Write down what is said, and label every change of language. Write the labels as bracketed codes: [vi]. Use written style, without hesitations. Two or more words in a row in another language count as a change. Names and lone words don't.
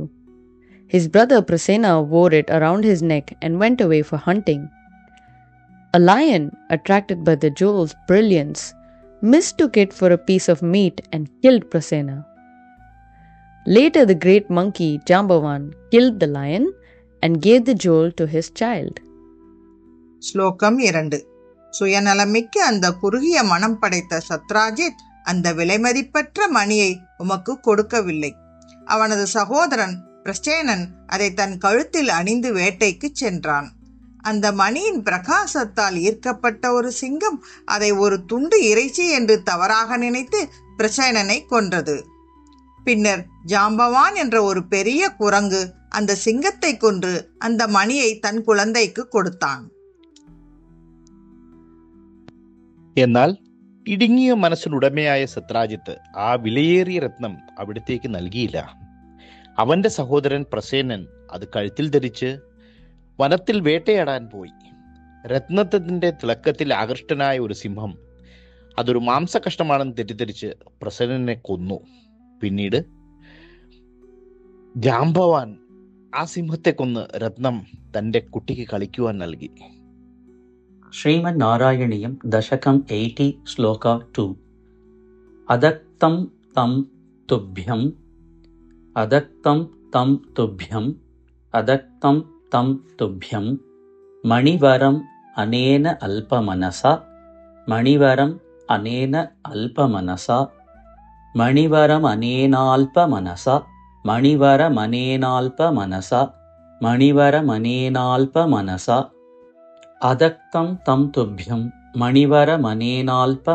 [en] His brother Prasena wore it around his neck and went away for hunting. A lion, attracted by the jewel's brilliance, mistook it for a piece of meat and killed Prasena. Later, the great monkey Jambavan killed the lion and gave the jewel to his child. [ta] ஸ்லோகம் 2. சுயநலமிக்க அந்த குறுகிய மனம் படைத்த சத்ராஜித் அந்த விலைமதிப்பற்ற மணியை உமக்கு கொடுக்கவில்லை. அவனது சகோதரன் பிரசேனன் அதை தன் கழுத்தில் அணிந்து வேட்டைக்கு சென்றான். அந்த மணியின் பிரகாசத்தால் ஈர்க்கப்பட்ட ஒரு சிங்கம் அதை ஒரு துண்டு இறைச்சி என்று தவறாக நினைத்து பிரசேனனை கொன்றது. பின்னர் ஜாம்பவான் என்ற ஒரு பெரிய குரங்கு அந்த சிங்கத்தை கொன்று அந்த மணியை தன் குழந்தைக்கு കൊടുத்தான். [ml] എന്നാൽ ഇടുങ്ങിയ മനസ്സിനുടമയായ സത്രാജിത്ത് ആ വിലയേറിയ രത്നം അവിടത്തേക്ക് നൽകിയില്ല. അവന്റെ സഹോദരൻ പ്രസേനൻ അത് കഴുത്തിൽ ധരിച്ച് വനത്തിൽ വേട്ടയാടാൻ പോയി. രത്നത്തിന്റെ തിളക്കത്തിൽ ആകൃഷ്ടനായ ഒരു സിംഹം അതൊരു മാംസകഷ്ണമാണെന്ന് തെറ്റിദ്ധരിച്ച് പ്രസേനനെ കൊന്നു. പിന്നീട് ജാംബവാൻ ആ സിംഹത്തെ കൊന്ന് രത്നം തന്റെ കുട്ടിക്ക് കളിക്കുവാൻ നൽകി. [en] Srimad Narayaniam Dashakam 80 Sloka 2. [sa] अदक्तं तं तुभ्यं अदक्तं तं तुभ्यं अदक्तं तं तुभ्यं मणिवरम् अनेन अल्पमनसा मणिवरम् अनेन अल्पमनसा मणिवरम् अनेनाल्पमनसा मणिवरम् अनेनाल्पमनसा मणिवरम् अनेनाल्पमनसा अदक्तं तं तुभ्यं मणिवर मनेनाल्प